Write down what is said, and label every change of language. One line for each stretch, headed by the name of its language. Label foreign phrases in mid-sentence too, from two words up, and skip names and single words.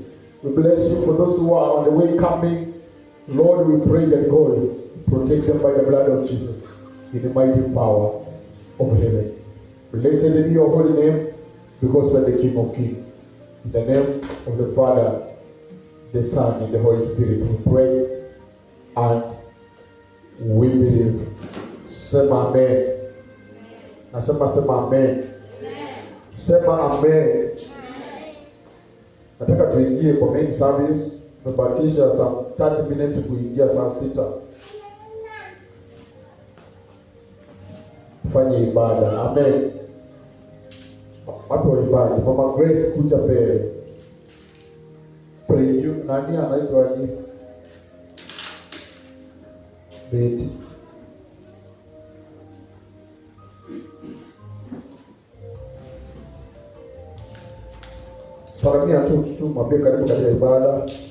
English: We bless you for those who are on the way coming. Lord, we pray that God protect them by the blood of Jesus in the mighty power of heaven. Blessed be your holy name, because you are the King of Kings. In the name of the Father, the Son, and the Holy Spirit, we pray and we believe.
Swahili: Sema amen. Nasema sema amen. Sema amen. Nataka tuingie kwa
English: main service.
Swahili: Tumebakisha
English: some 30 minutes
Swahili: kuingia saa 6. Fanye ibada. Amen. Watu wa ibada. Mama Grace kuja mbele.
English: Pray you.
Swahili: Nani anaitwa nini? Betty. Salamia tu mwambie karibu katika ibada.